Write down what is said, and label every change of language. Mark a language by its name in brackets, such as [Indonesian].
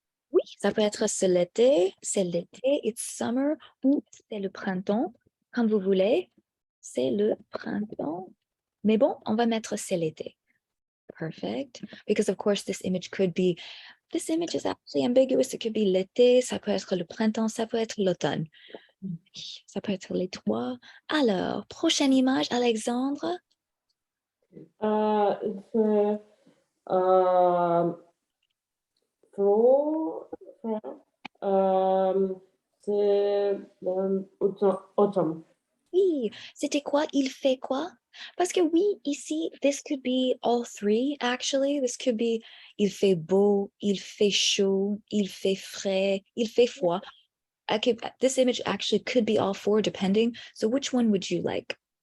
[French] Oui, ça peut être c'est l'été, it's summer, ou c'est le printemps, comme vous voulez. C'est le printemps. Mais bon, on va mettre c'est l'été. [English] Perfect. Because of course, this image is actually ambiguous. [French] It could be l'été, ça peut être le printemps, ça peut être l'automne. Ça peut être les trois. Alors, prochaine image, Alexandre. Il fait froid. C'est automne. Oui, c'était quoi? Il fait quoi? Parce que oui, ici, this could be all three, actually. This could be, il fait beau, il fait chaud, il fait frais, il fait froid. [English] This image actually could be all four, depending. So which one would you like?